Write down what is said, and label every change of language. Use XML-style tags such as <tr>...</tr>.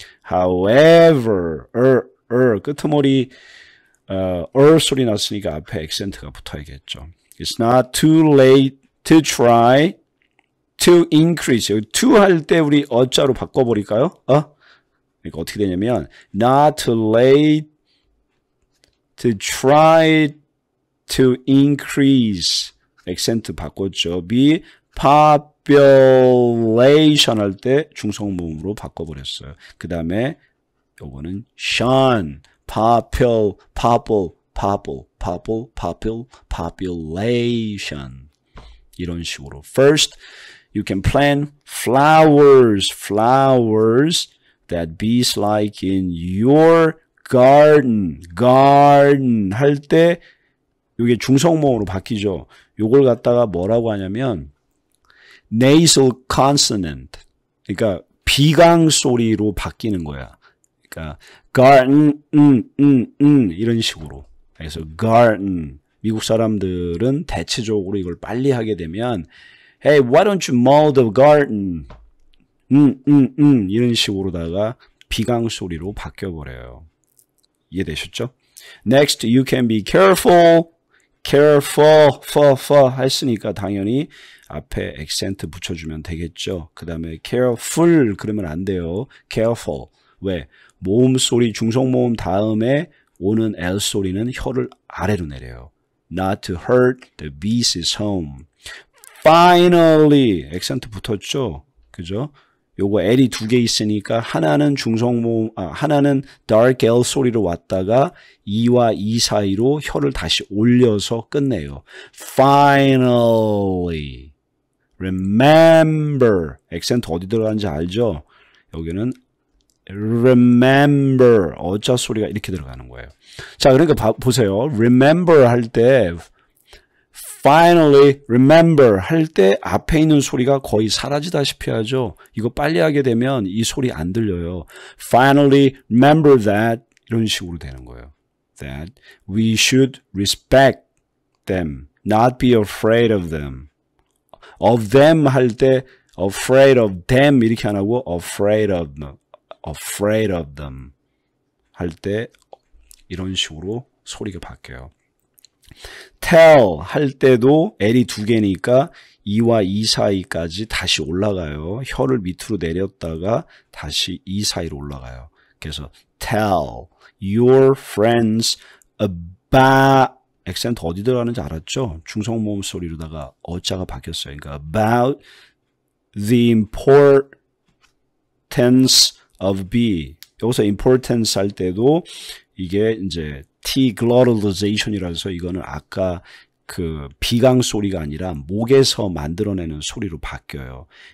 <en>However,</en> <ko>끄트머리 소리 났으니까 앞에 액센트가 붙어야겠죠.</ko> <en>It's not too late to try to increase.</en> <ko>여기 to 할 때 우리 어자로 바꿔버릴까요? 그러니까 어떻게 되냐면</ko> <en>not too late to try to increase.</en> <ko>액센트 바꿨죠.</ko> <en>be population</en> <ko>할 때 중성모음으로 바꿔버렸어요. 그 다음에 요거는</ko> <en>shun, population</en> <ko>이런 식으로.</ko> <en>First, you can plant flowers that bees like in your garden</en> <ko>할 때 이게 중성모음으로 바뀌죠. 요걸 갖다가 뭐라고 하냐면 nasal consonant. 그러니까 비강 소리로 바뀌는 거야. 그러니까</ko> <en>garden</en> <ko>이런 식으로. 그래서 garden. 미국 사람들은 대체적으로 이걸 빨리 하게 되면</ko> <en>Hey, why don't you mow the garden?</en> <ko>이런 식으로다가 비강 소리로 바뀌어 버려요. 이해되셨죠?</ko> <en>Next, you can be careful careful, for</en> <ko>했으니까 당연히 앞에 액센트 붙여주면 되겠죠. 그 다음에</ko> <en>careful</en> <ko>그러면 안 돼요.</ko> <en>careful.</en> <ko>왜? 모음 소리, 중성 모음 다음에 오는 L 소리는 혀를 아래로 내려요.</ko> <en>Not to hurt the beast's home. Finally,</en> <ko>액센트 붙었죠? 그죠? 요거 L이 두 개 있으니까 하나는 중성 모음, 하나는 dark L 소리로 왔다가 E와 E 사이로 혀를 다시 올려서 끝내요.</ko> <en>Finally. Remember.</en> <ko>액센트 어디 들어가는지 알죠? 여기는 remember. 어자 소리가 이렇게 들어가는 거예요. 자, 그러니까 보세요. remember 할 때</ko> <en>finally remember</en> <ko>할 때 앞에 있는 소리가 거의 사라지다시피 하죠. 이거 빨리 하게 되면 이 소리 안 들려요.</ko> <en>Finally remember that</en> <ko>이런 식으로 되는 거예요.</ko> <en>That we should respect them, not be afraid of them. Of them</en> <ko>할 때</ko> <en>afraid of them</en> <ko>이렇게 안 하고</ko> <en>afraid of them</en> <ko>할 때 이런 식으로 소리가 바뀌어요. tell 할 때도 L이 두 개니까 E와 E 사이까지 다시 올라가요. 혀를 밑으로 내렸다가 다시 E 사이로 올라가요. 그래서</ko> <en>tell your friends about</en> <ko>액센트 어디 들어가는지 알았죠? 중성 모음 소리로다가 어자가 바뀌었어요. 그러니까</ko> <en>about the importance of B.</en> <ko>여기서 importance 할 때도 이게 이제 T-glottalization이라서 이거는 아까 그 비강 소리가 아니라 목에서 만들어내는 소리로 바뀌어요.</ko>